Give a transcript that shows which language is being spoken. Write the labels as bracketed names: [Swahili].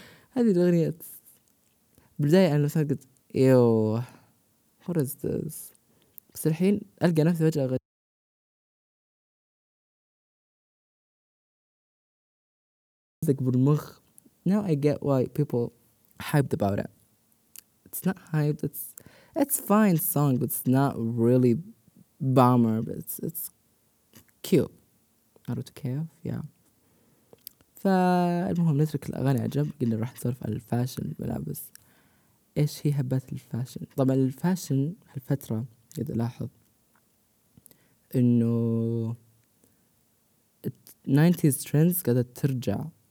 [Arabic] هذه الأغنية بداية أنا مثلا قلت يو [English] what is this [Arabic] بس الحين ألقى نفسي فجأة أغني أكبر مخ [English] now I get why people hyped about it. It's not hyped. It's fine song, but it's not really bomber. But it's cute. Out of KF, yeah. [Arabic] فالمهم نترك الأغاني عجب. قلنا راح نصرف على الفاشن ملابس. إيش هي هبات الفاشن؟ طبعا الفاشن هالفترة إذا لاحظ إنه '90s trends قاعدة ترجع.